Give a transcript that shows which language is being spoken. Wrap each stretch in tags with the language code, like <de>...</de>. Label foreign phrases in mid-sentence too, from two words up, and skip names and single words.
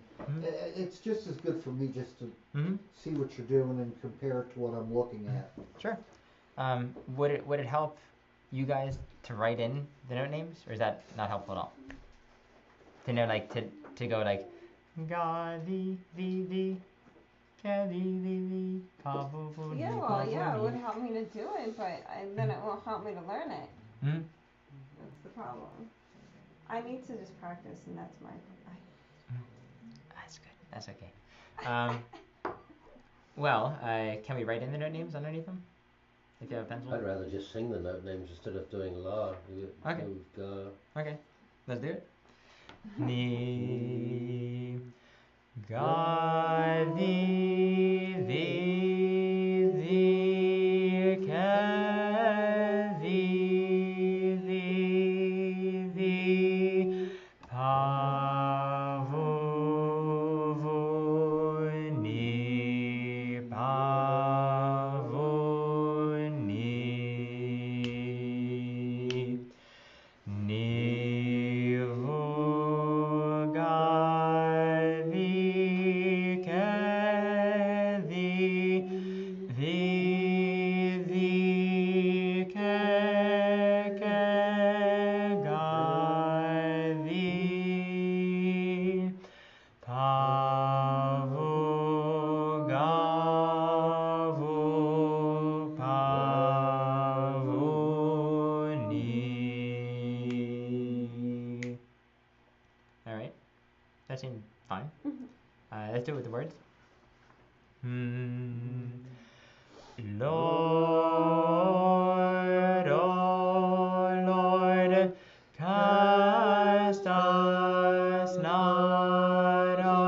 <en>It's just as good for me just to see what you're doing and compare it to what I'm looking at. Sure. Would it help you guys to write in the note names, or is that not helpful at all? To know, like, to go like ga di di ka di di ka bu bu di Yeah, ka well, bu yeah, it di. would help me to do it, but then it won't help me to learn it. That's the problem. I need to just practice, and that's my. That's good. That's okay. Well, can we write in the note names underneath them? If you have a pencil. I'd rather just sing the note names instead of doing la. Okay. Okay, let's do it. Ni ga di di ka di pa vu ni pa vu ni vu ga di ka di ka ga di pa vu ga vu pa vu ni. All right, that seemed fine. Let's do it with the words. Lord, oh Lord, cast us not</en>